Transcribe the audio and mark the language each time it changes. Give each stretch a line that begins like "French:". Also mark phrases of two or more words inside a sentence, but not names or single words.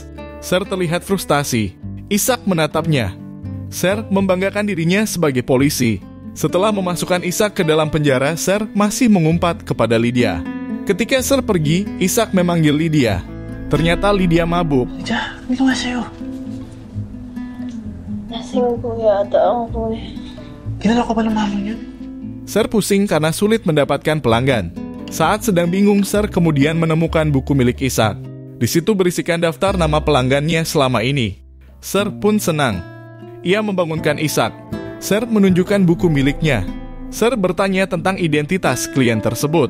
Indonesian: Sher terlihat frustasi. Ishak menatapnya. Sher membanggakan dirinya sebagai polisi. Setelah memasukkan Ishak ke dalam penjara, Sher masih mengumpat kepada Lydia. Ketika Sher pergi, Ishak memanggil Lydia. Ternyata Lydia mabuk.
Filipino: Lydia, dito nga sa'yo. Lasing po yata ako eh. Kilala ko ba ng mama niyo?
Indonesian: Sher pusing karena sulit mendapatkan pelanggan. Saat sedang bingung, Sher kemudian menemukan buku milik Ishak. Di situ berisikan daftar nama pelanggannya selama ini. Sher pun senang. Ia membangunkan Ishak. Sher menunjukkan buku miliknya. Sher bertanya tentang identitas klien tersebut.